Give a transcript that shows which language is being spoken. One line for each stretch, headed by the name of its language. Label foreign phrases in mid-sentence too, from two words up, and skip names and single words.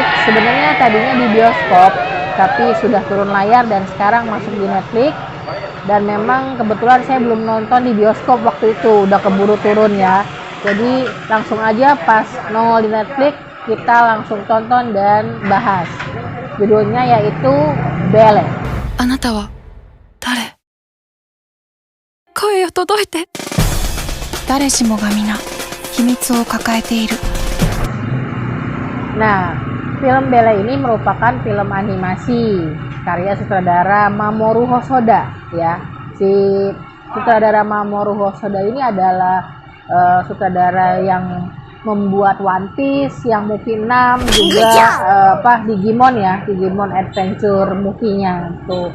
Indonesian: Sebenarnya tadinya di bioskop, tapi sudah turun layar dan sekarang masuk di Netflix. Dan memang kebetulan saya belum nonton di bioskop waktu itu, udah keburu turun ya. Jadi langsung aja pas nongol di Netflix, kita langsung tonton dan bahas. Judulnya yaitu Belle.
Japanese: あなたは誰？声よ届いて。誰しもが皆秘密を抱えている。
Indonesian: Nah, film Belle ini merupakan film animasi karya sutradara Mamoru Hosoda ya. Si sutradara Mamoru Hosoda ini adalah sutradara yang membuat One Piece, yang movie 6 juga Digimon ya, Digimon Adventure movie-nya tuh.